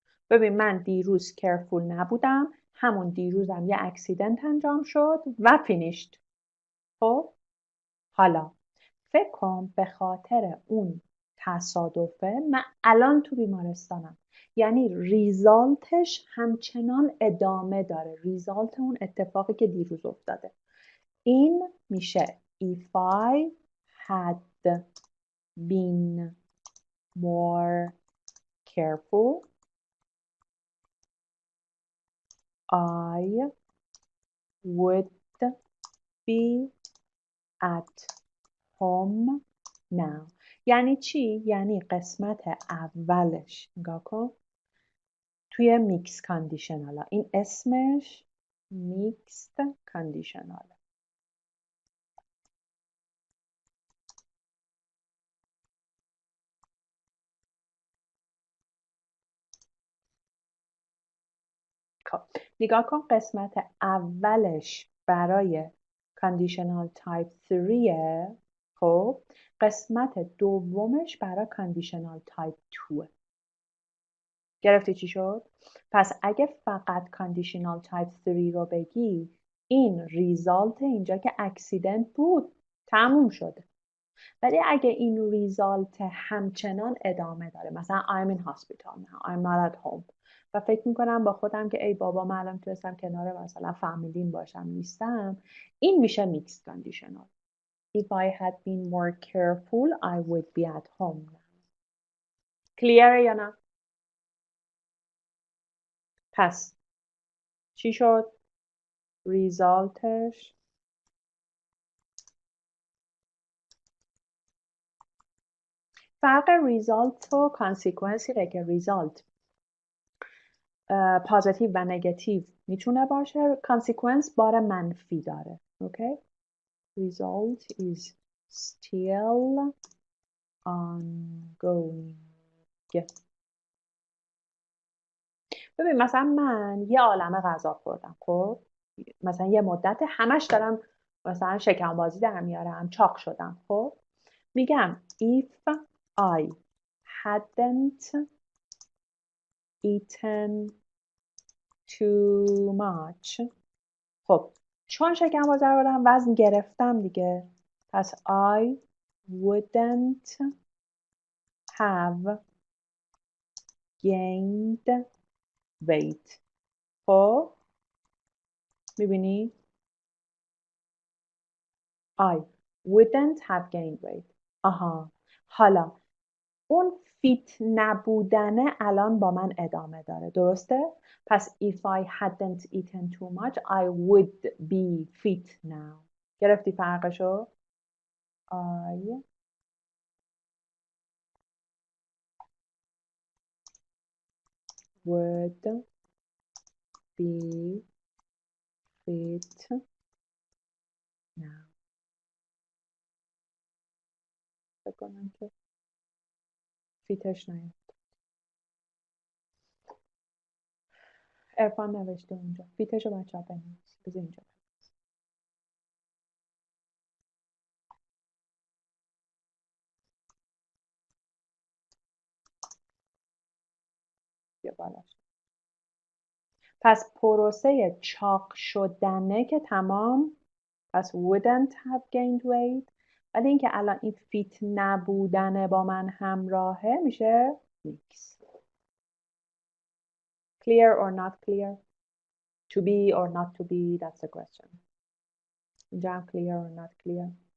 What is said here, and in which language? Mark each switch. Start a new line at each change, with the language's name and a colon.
Persian: ببین من دیروز careful نبودم همون دیروزم یه اکسیدنت انجام شد و فینیشت. خب حالا فکر کن به خاطر اون تصادفه من الان تو بیمارستانم یعنی ریزالتش همچنان ادامه داره ریزالت اون اتفاقی که دیروز افتاده. این میشه
English: if I had been more careful I would be at home now.
Persian: یعنی چی؟ یعنی قسمت اولش نگاه کن توی میکس کاندیشنالا این اسمش میکست کاندیشنالا. خب نگاه کن قسمت اولش برای کاندیشنال تایپ 3 خب قسمت دومش برای کاندیشنال تایپ 2. گرفتی چی شد؟ پس اگه فقط کاندیشنال تایپ 3 رو بگی این ریزالت اینجا که اکسیدنت بود تموم شده. ولی اگه این ریزالت همچنان ادامه داره، مثلا
English: I'm in hospital now, I'm not at home،
Persian: و فکر میکنم با خودم که ای بابا من الان تونستم کنار مثلا فامیلیم باشم نیستم، این میشه mixed conditional.
English: If I had been more careful I would be at home now.
Persian: کلیره یا نه؟ پس چی شد؟ ریزالتش فرق ریزالت و کانسیکونسی که ریزالت پازیتیو و نگاتیو میتونه باشه، کانسیکونس بار منفی داره. اوکی؟
English: result is still ongoing.
Persian: ببین مثلا من یه عالمه غذا خوردم، خب مثلا یه مدت همش دارم مثلا شکم بازی در میارم، چاق شدم، خب میگم
English: if I hadn't eaten too much،
Persian: خب چون شکم بازی رو دارم وزن گرفتم دیگه، پس
English: I wouldn't have gained weight.
Persian: خب میبینی؟
English: I wouldn't have gained weight.
Persian: آها، حالا اون فیت نبودنه الان با من ادامه داره، درسته؟ پس
English: if I hadn't eaten too much I would be fit now.
Persian: گرفتی فرقشو؟
English: I would be fit now.
Persian: بکنم که فیتش نیاد. ارفان نوشته اونجا فیتشو بچه ها بنویس. بذار اینجا بیا بالاش. پس پروسه چاق شدنه که تمام، پس
English: wouldn't have gained weight،
Persian: ولی اینکه الان این فیت نبودنه با من همراهه میشه mix.
English: Clear or not clear? To be or not to be, that's the question.
Persian: اینجا هم
English: clear or not clear.